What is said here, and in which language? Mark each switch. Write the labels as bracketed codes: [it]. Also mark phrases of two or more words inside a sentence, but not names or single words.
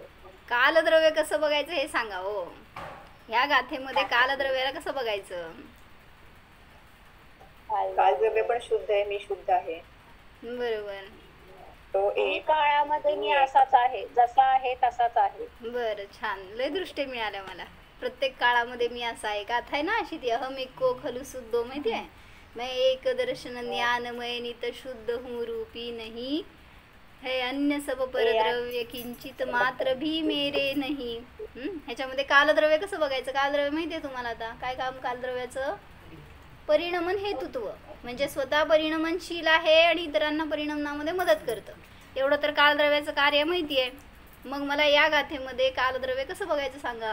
[mr] कालद्रव्य कसं बघायचं हे सांगा हो. ह्या गाथेमध्ये कालद्रव्याला कसं बघायचं. कालद्रव्य पण शुद्ध आहे, मी शुद्ध आहे. बरोबर. तो एक काळामध्ये मी असाच आहे, जसा आहे तसाच आहे. बरं, छान, लय दृष्टी मिळाल्या मला. प्रत्येक काळामध्ये मी असा आहे. गाथा आहे ना अशी ती, [sa] अहम एको खलु शुद्धो, [mr] माहिती आहे. [hi] मैं एक दर्शन ज्ञानमय नित शुद्ध हूँ रूपी नहीं है, अन्य सब परद्रव्य किंचित मात्र भी मेरे नहीं. [mr] ह्याच्यामध्ये कालद्रव्य कसं बघायचं. कालद्रव्य माहिती आहे तुम्हाला. आता काय काम कालद्रव्याचं, परिणमन हेतुत्व, म्हणजे स्वतः परिणमनशील आहे आणि इतरांना परिणमनामध्ये मदत करतं. एवढं तर कालद्रव्याचं कार्य माहिती आहे. मग मला या गाथेमध्ये कालद्रव्य कसं बघायचं सांगा.